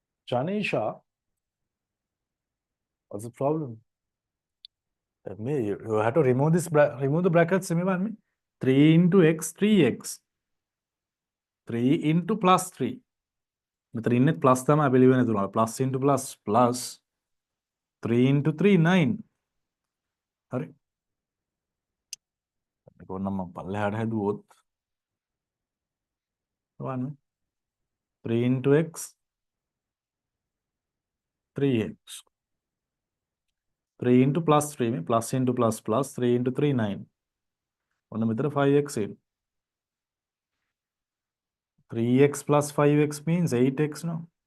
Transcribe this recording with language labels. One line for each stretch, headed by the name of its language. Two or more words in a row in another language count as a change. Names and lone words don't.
English: Janisha, what's the problem? You have to remove remove the brackets. 3 into x, 3x. 3 into plus 3.
Sinhala: මෙතන ඉන්නේ plus තමයි අපි ලියවෙන්නේ තුනට.
English: Plus into plus 3 into 3 9.
Sinhala: හරි. මේක ඕනම් මම පල්ලෙහාට හැදුවොත්
English: 3 into x 3x 3 into plus 3
Sinhala: මේ
English: plus into plus 3 into 3 9.
Sinhala: ඔන්න මෙතන
English: 5x in. 3x plus 5x means 8x no.